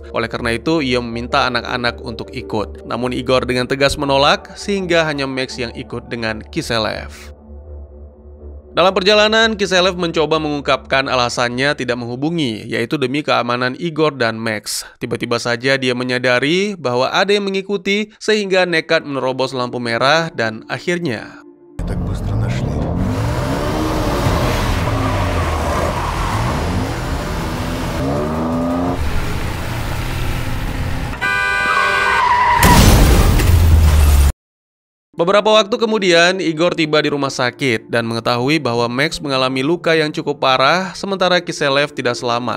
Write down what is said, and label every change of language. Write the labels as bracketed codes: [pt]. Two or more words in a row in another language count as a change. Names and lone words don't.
[id] Oleh karena itu, ia meminta anak-anak untuk ikut. Namun Igor dengan tegas menolak, sehingga hanya Max yang ikut dengan Kiselev. Dalam perjalanan, Kiselev mencoba mengungkapkan alasannya tidak menghubungi, yaitu demi keamanan Igor dan Max. Tiba-tiba saja dia menyadari bahwa ada yang mengikuti, sehingga nekat menerobos lampu merah dan akhirnya [ru] Так быстро нашли. [id] beberapa waktu kemudian, Igor tiba di rumah sakit dan mengetahui bahwa Max mengalami luka yang cukup parah, sementara Kiselev tidak selamat.